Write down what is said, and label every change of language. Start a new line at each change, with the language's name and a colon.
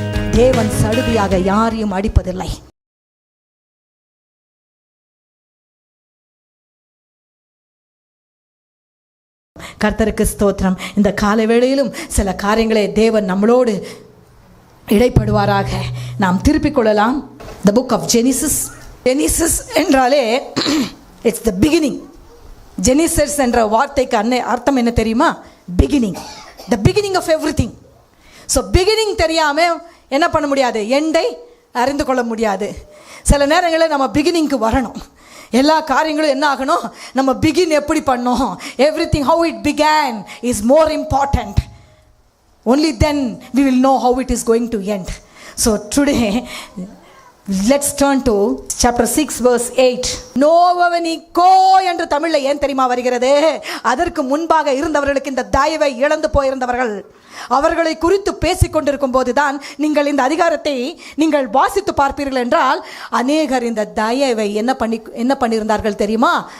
Tamil: தேவன் சடுதியாக யாரையும் அடிப்பதில்லை. கர்த்தருக்கு ஸ்தோத்திரம். இந்த காலை வேளையிலும் சில காரியங்களை தேவன் நம்மளோடு இடைப்படுவாராக. நாம் திருப்பிக் கொள்ளலாம்.
English: The book of Genesis. Genesis
Tamil: என்றாலே
English: it's the beginning.
Tamil: Genesis என்ற வார்த்தைக்கு அர்த்தம் என்ன தெரியுமா?
English: beginning, the beginning of everything.
Tamil: So beginning தெரியாமல் என்ன பண்ண முடியாது? எண்டை அறிந்து கொள்ள முடியாது. சில நேரங்களில் நம்ம பிகினிங்க்கு வரணும். எல்லா காரியங்களும் என்ன ஆகணும்? நம்ம பிகின் எப்படி பண்ணோம்,
English: everything how it began is more important. Only then we will know how it is going to end. So today let's turn to chapter 6 verse 8.
Tamil: நோவவனிக்கோ என்று தமிழில் ஏன் தெரியுமா வருகிறது? அதற்கு முன்பாக இருந்தவர்களுக்கு இந்த தயவை இழந்து போயிருந்தவர்கள், அவர்களை குறித்து பேசிக்கொண்டிருக்கும் போதுதான் நீங்கள் இந்த அதிகாரத்தை நீங்கள் வாசித்து பார்ப்பீர்கள் என்றால் அநேகர் இந்த தயவை என்ன பண்ணியிருந்தார்கள் தெரியுமா?